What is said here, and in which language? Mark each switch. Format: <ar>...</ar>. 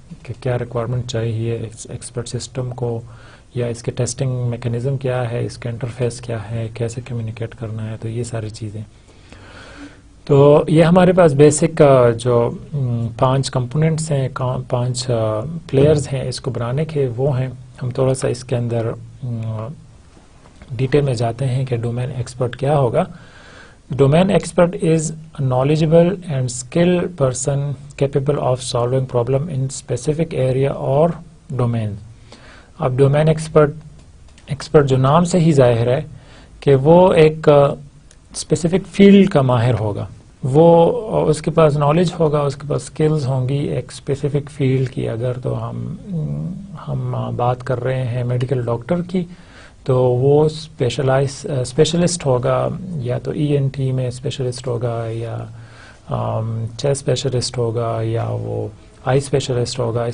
<ur>کہ کیا ریکوائرمنٹ چاہیے ایکسپرٹ سسٹم کو، یا اس کے ٹیسٹنگ میکانزم کیا ہے، اس کا انٹرفیس کیا ہے، کیسے کمیونیکیٹ کرنا ہے، تو یہ ساری چیزیں. تو یہ ہمارے پاس بیسک جو 5 کمپوننٹس ہیں، 5 پلیئرز ہیں اس کو بنانے کے، وہ ہیں. ہم تھوڑا سا اس کے اندر ڈیٹیل میں جاتے ہیں کہ ڈومین ایکسپرٹ کیا ہوگا.</ur> <en>Domain expert is a knowledgeable and skilled person capable of solving problem in specific area or domain.</en> <ur>اب ڈومین ایکسپرٹ جو نام سے ہی ظاہر ہے کہ وہ ایک اسپیسیفک فیلڈ کا ماہر ہوگا، وہ اس کے پاس نالج ہوگا، اس کے پاس اسکلز ہوں گی ایک اسپیسیفک فیلڈ کی. اگر تو ہم بات کر رہے ہیں میڈیکل ڈاکٹر کی، تو وہ اسپیشلسٹ ہوگا، یا تو ENT میں اسپیشلسٹ ہوگا، یا چیسٹ اسپیشلسٹ ہوگا، یا وہ آئی اسپیشلسٹ ہوگا.</ur>